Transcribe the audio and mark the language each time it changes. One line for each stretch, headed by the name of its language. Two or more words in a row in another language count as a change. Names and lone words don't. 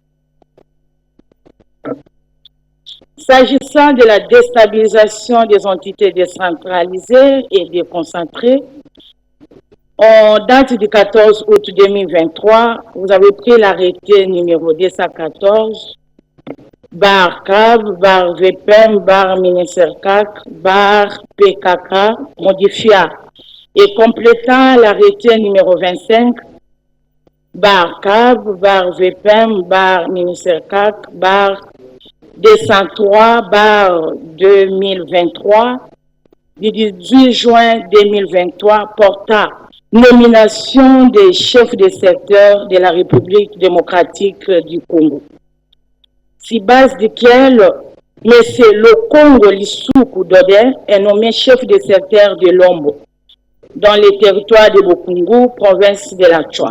French: S'agissant de la déstabilisation des entités décentralisées et déconcentrées, en date du 14 août 2023, vous avez pris l'arrêté numéro 214, bar CAB, bar VPM, bar MINESERCAC, bar PKK, modifiant et complétant l'arrêté numéro 25, bar CAB, bar VPM, bar MINESERCAC, bar 203, bar 2023, du 18 juin 2023, portant nomination des chefs de secteur de la République démocratique du Congo. Si base duquel M. Lokongo Lissoukou Dodé est nommé chef de secteur de Lombo, dans les territoires de Bokungu, province de la Tchouane.